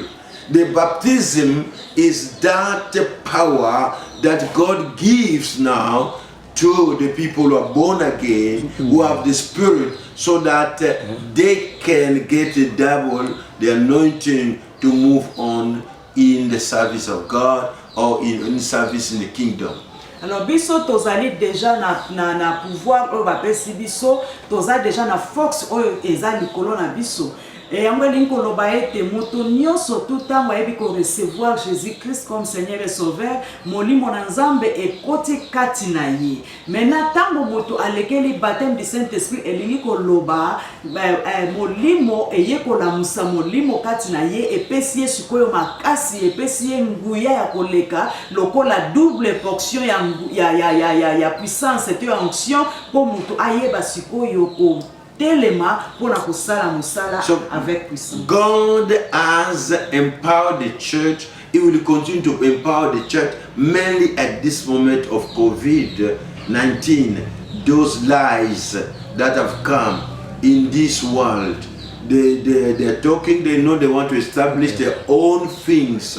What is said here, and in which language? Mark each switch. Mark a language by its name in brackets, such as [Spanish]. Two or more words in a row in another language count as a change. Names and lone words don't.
[English] The baptism is that power that God gives now to the people who are born again, who have the Spirit, so that they can get double the anointing to move on in the service of God or in service in the kingdom. [Lingala] Alors biso tozali déjà na pouvoir oyo bapesi biso, toza déjà na force oyo eza likolo na biso. Et yango elingi koloba ete moto nyonso tout ntango ayebi ko recevoir Jésus-Christ [French] comme Seigneur et Sauveur, [Lingala] molimo na Nzambe ekoti kati na ye. Maintenant ntango moto alekeli [French] baptême du Saint-Esprit [Lingala] elingi koloba molimo eye kolamusa molimo kati na ye epesi ye sikoyo makasi, epesi ye nguya ya koleka lokola [French] double portion [Lingala] ya [French] puissance et [Lingala] ya onction po moto ayeba sikoyo ko So [English] God has empowered the church. He will continue to empower the church, mainly at this moment of COVID-19. Those lies that have come in this world, they're talking, they know they want to establish their own things.